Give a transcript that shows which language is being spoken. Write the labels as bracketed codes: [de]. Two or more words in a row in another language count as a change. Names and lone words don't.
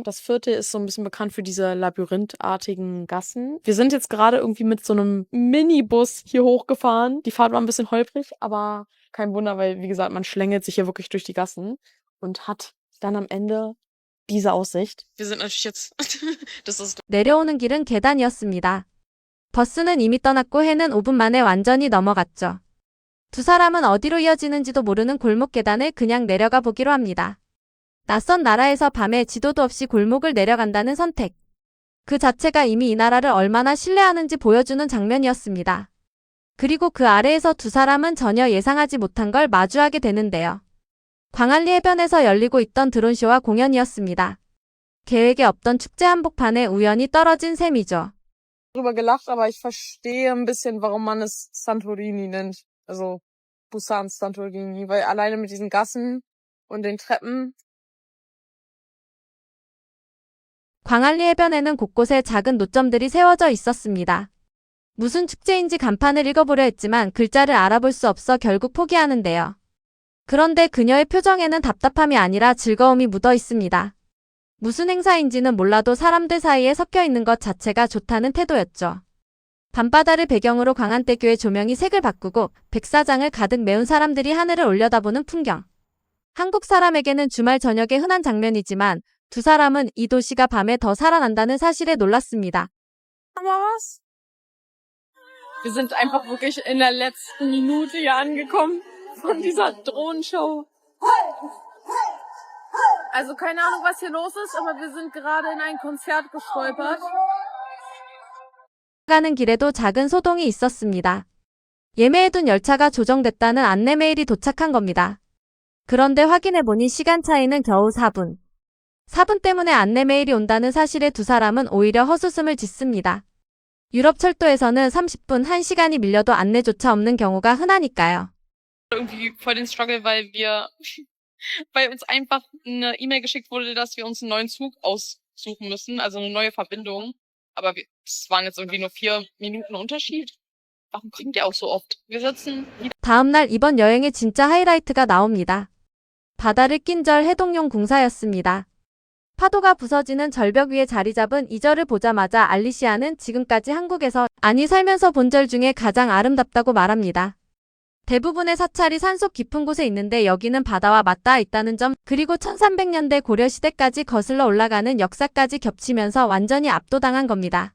[de] Das Viertel ist so ein bisschen bekannt für diese labyrinthartigen Gassen. Wir sind jetzt gerade irgendwie mit so einem Minibus hier hochgefahren. Die Fahrt war ein bisschen holprig, aber kein Wunder, weil, wie gesagt, man schlängelt sich hier wirklich durch die Gassen und hat dann am Ende diese Aussicht. Wir sind natürlich jetzt, das ist [ko] 내려오는 길은 계단이었습니다. 버스는 이미 떠났고 해는 5분 만에 완전히 넘어갔죠. 두 사람은 어디로 이어지는지도 모르는 골목 계단을 그냥 내려가 보기로 합니다. 낯선 나라에서 밤에 지도도 없이 골목을 내려간다는 선택. 그 자체가 이미 이 나라를 얼마나 신뢰하는지 보여주는 장면이었습니다. 그리고 그 아래에서 두 사람은 전혀 예상하지 못한 걸 마주하게 되는데요. 광안리 해변에서 열리고 있던 드론쇼와 공연이었습니다. 계획에 없던 축제 한복판에 우연히 떨어진 셈이죠. [de] Drüber gelacht, aber ich verstehe ein bisschen, warum man es Santorini nennt. Also Busan Santorini, weil alleine mit diesen Gassen und den Treppen. [ko] 광안리 해변에는 곳곳에 작은 노점들이 세워져 있었습니다. 무슨 축제인지 간판을 읽어보려 했지만 글자를 알아볼 수 없어 결국 포기하는데요. 그런데 그녀의 표정에는 답답함이 아니라 즐거움이 묻어 있습니다. 무슨 행사인지는 몰라도 사람들 사이에 섞여 있는 것 자체가 좋다는 태도였죠. 밤바다를 배경으로 광안대교의 조명이 색을 바꾸고 백사장을 가득 메운 사람들이 하늘을 올려다보는 풍경. 한국 사람에게는 주말 저녁의 흔한 장면이지만 두 사람은 이 도시가 밤에 더 살아난다는 사실에 놀랐습니다. [de] Aber was? Wir sind einfach wirklich in der letzten Minute hier angekommen von dieser Drohnenshow. Also keine Ahnung, was hier los ist, aber wir sind gerade in ein Konzert gestolpert. [ko] 가는 길에도 작은 소동이 있었습니다. 예매해둔 열차가 조정됐다는 안내 메일이 도착한 겁니다. 그런데 확인해보니 시간 차이는 겨우 4분. 4분 때문에 안내 메일이 온다는 사실에 두 사람은 오히려 헛웃음을 짓습니다. 유럽 철도에서는 30분, 1시간이 밀려도 안내조차 없는 경우가 흔하니까요. [de] Irgendwie voll den Struggle, weil uns einfach eine E-Mail geschickt wurde, dass wir uns einen neuen Zug aussuchen müssen, also eine neue Verbindung. Aber es waren jetzt irgendwie nur 4 Minuten Unterschied. Warum kommt der auch so oft? Wir sitzen [ko] 다음날 이번 여행의 진짜 하이라이트가 나옵니다. 바다를 낀 절 해동용 공사였습니다. 파도가 부서지는 절벽 위에 자리 잡은 이 절을 보자마자 알리시아는 지금까지 한국에서 살면서 본 절 중에 가장 아름답다고 말합니다. 대부분의 사찰이 산속 깊은 곳에 있는데 여기는 바다와 맞닿아 있다는 점, 그리고 1300년대 고려시대까지 거슬러 올라가는 역사까지 겹치면서 완전히 압도당한 겁니다.